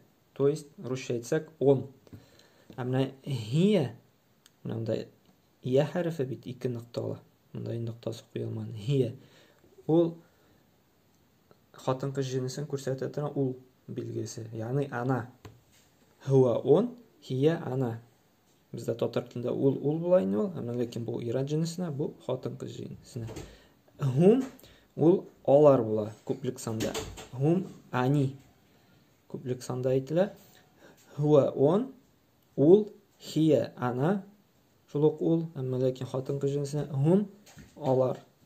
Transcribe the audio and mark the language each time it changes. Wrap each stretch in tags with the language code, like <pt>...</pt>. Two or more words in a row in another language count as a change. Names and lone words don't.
<ru>То есть,</ru> <tt>русча әйтсәк, он. Менә хия, монда я хәрефе бит 2 нокталы. Монда ноктасы куелмаган. Хия. Ул хатын-кыз җинсен күрсәтә торган ул билгесе. Ягъни ана. Хуа он, хия ана. Бездә татар телендә ул була инде ул, ләкин бу ирад җинсенә, бу хатын-кыз җинсенә. Хум ул алар була күплек санда. Хум они күплек санда әйтелә. Хуа он, ул, хия ана, шул ук ул, ләкин хатын-кыз җинсенә хум алар.</tt>